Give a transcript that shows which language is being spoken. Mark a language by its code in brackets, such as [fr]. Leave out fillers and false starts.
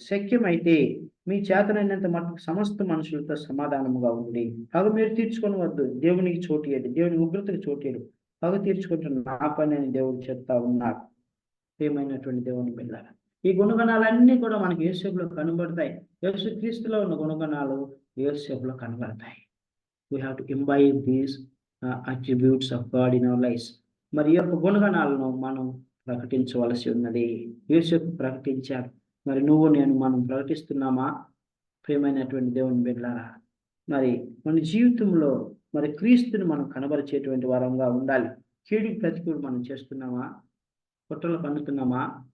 [te] శక్యమైతే మీ చేతనైనంత మటుకు సమస్త మనుషులతో సమాధానముగా ఉండి పగ మీరు తీర్చుకొనవద్దు, దేవునికి చోటియడు, దేవుని ఉగ్రతకు చోటియడు, పగ తీర్చుకుంటున్న నా పని అని దేవుడు చెప్తా ఉన్నాడు. ఏమైనటువంటి దేవుని బిడ్డలారా, ఈ గుణగణాలన్నీ కూడా మనకి యేసులో కనబడతాయి. యేసుక్రీస్తులో ఉన్న గుణగణాలు యేసులో కనబడతాయి. [en] We have to imbibe these attributes of God in our lives. [te] మరి ఈ యొక్క గుణగణాలను మనం ప్రకటించవలసి ఉన్నది. యేసుకు ప్రకటించారు, మరి నువ్వు నేను మనం ప్రకటిస్తున్నామా? ప్రియమైనటువంటి దేవుని బిడ్డలారా, మరి మన జీవితంలో మరి క్రీస్తుని మనం కనబరిచేటువంటి వారంగా ఉండాలి. కీడు ప్రతికూడు మనం చేస్తున్నామా? కుట్రలు పన్నుతున్నామా?